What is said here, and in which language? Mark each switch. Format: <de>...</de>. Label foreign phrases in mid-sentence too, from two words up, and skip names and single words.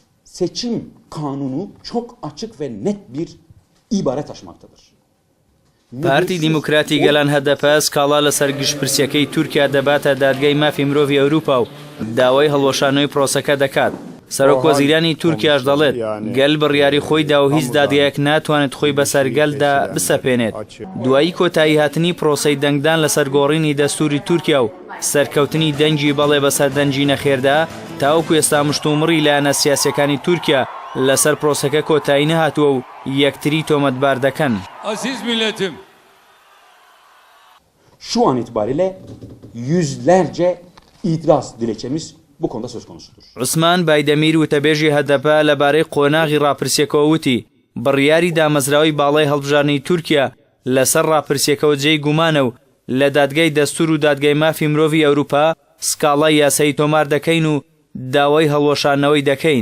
<tr>seçim kanunu çok açık ve net bir ibare taşımaktadır.</tr> <ckb>پارتی دیموکراتی گەلان هەدەپە سکاڵا لەسەر گشتپرسیەکەی تورکیا دەباتە دادگای مافی مرۆڤی ئەوروپا و داوای هەڵوەشانەوەی پرۆسەکە دەکات. سەرۆک وەزیرانی تورکیاش دەڵێت گەل بڕیاری خۆیدا و هیچ دادگایەک ناتوانێت خۆی بەسەر گەلدا بسەپێنێت. دوایی کۆتایی هاتنی پرۆسەی دەنگدان لەسەر گۆڕینی دەستوری تورکیا و سەرکەوتنی دەنگی بەڵێ بەسەر دەنجی نەخێردا تاوەکو ئێستا مشتومڕی لایەنە سیاسیەکانی تورکیا لەسەر پرۆسەکە کۆتایی نەهاتووە و یەکتری تۆمەتبار دەکەن.</ckb> <tr>Aziz milletim. Şu an itibariyle yüzlerce itiraz dilekçemiz bu konuda söz konusudur.</tr> <ckb>عوسمان بایدەمیر وتەبێژی هەدەپە لەبارەی قۆناغی ڕاپرسیەکەوە وتی بڕیاری دامەزراوی باڵای هەڵبژارنی تورکیا لەسەر ڕاپرسیەکەوە جێی گومانە و لە دادگای دەستور و دادگای مافی مرۆڤی ئەوروپا سکاڵای یاسایی تۆمار دەکەین و داوای هەڵوەشانەوەی دەکەین.</ckb>